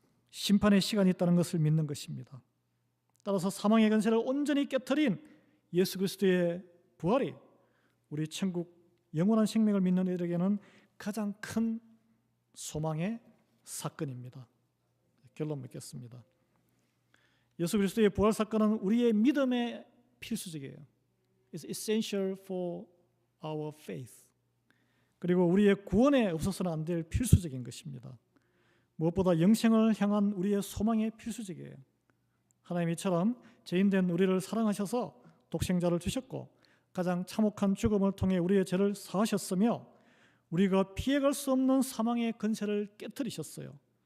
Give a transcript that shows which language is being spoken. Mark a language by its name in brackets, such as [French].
[Korean] 심판의 시간이 있다는 것을 믿는 것입니다. 따라서 사망의 권세를 온전히 깨트린 예수 그리스도의 부활이 우리 천국 영원한 생명을 믿는 이들에게는 가장 큰 소망의 사건입니다. 결론 맺겠습니다. 예수 그리스도의 부활 사건은 우리의 믿음의 필수적이에요. [English] It's essential for our faith. [Korean] 그리고 우리의 구원에 없어서는 안 될 필수적인 것입니다. 무엇보다 영생을 향한 우리의 소망의 필수적이에요. 하나님이 이처럼 죄인된 우리를 사랑하셔서 독생자를 주셨고 가장 참혹한 죽음을 통해 우리의 죄를 사하셨으며 우리가 피해갈 수 없는 사망의 권세를 깨뜨리셨어요.